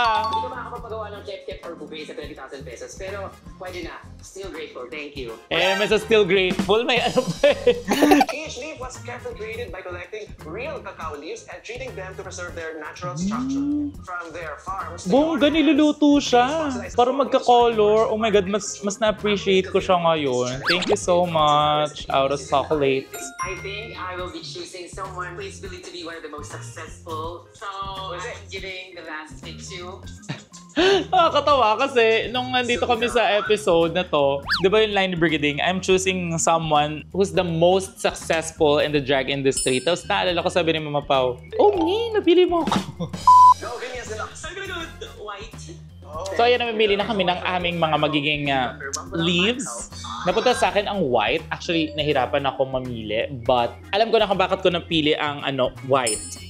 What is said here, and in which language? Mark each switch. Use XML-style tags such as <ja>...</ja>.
<tl>Hindi ko makakapagawa ng tip or buffet sa 20,000 pesos, pero pwede na.</tl> <en>Still grateful, thank you.</en> <tl>May sa</tl> <en>still grateful,</en> <tl>may ano pa eh.</tl> <en>Each leaf was carefully created by collecting real cacao leaves and treating them to preserve their natural structure. From their farms,</en> <tl>Bongga, niluluto siya. Para magka-color.</tl> <en>Oh my God,</en> <tl>mas na-appreciate ko siya ngayon.</tl> <en>Thank you so much, Out of Chocolate. I think I will be choosing someone who is believed to be one of the most successful. So, I'm giving the last pick to...</en> <tl>Nakakatawa kasi nung nandito kami sa episode na to, di ba yung line brigading,</tl> <en>I'm choosing someone who's the most successful in the drag industry.</en> <tl>Tapos naalala ko sabi ni Mama Pao, oh, napili mo ako.</tl> <en>No opinions enough. So, I'm gonna go with white.</en> <tl>So ayan, namimili na kami ng aming mga magiging leaves. Napunta sa akin ang white. Actually, nahirapan ako mamili. But alam ko na kung bakit ko napili ang white.</tl>